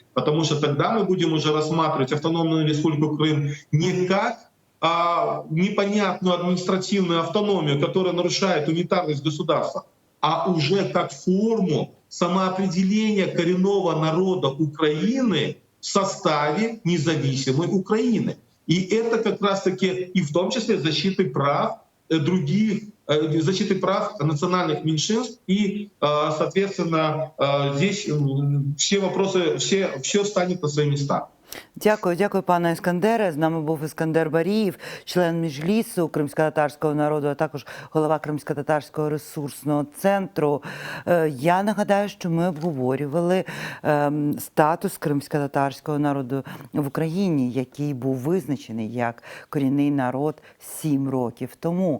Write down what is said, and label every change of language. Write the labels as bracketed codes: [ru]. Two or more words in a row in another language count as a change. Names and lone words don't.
[ru] Потому что тогда мы будем уже рассматривать автономную республику Крым не как непонятную административную автономию, которая нарушает унитарность государства, а уже как форму самоопределения коренного народа Украины в составе независимой Украины. И это как раз-таки и в том числе защиты прав защиты прав национальных меньшинств. И, соответственно, здесь все вопросы, все станет на свои места. [uk] Дякую, пане Іскандере. З нами був Іскандер Баріїв, член Міжлісу кримськотатарського народу, а також голова Кримськотатарського ресурсного центру. Я нагадаю, що ми обговорювали статус кримськотатарського народу в Україні, який був визначений як корінний народ 7 років тому.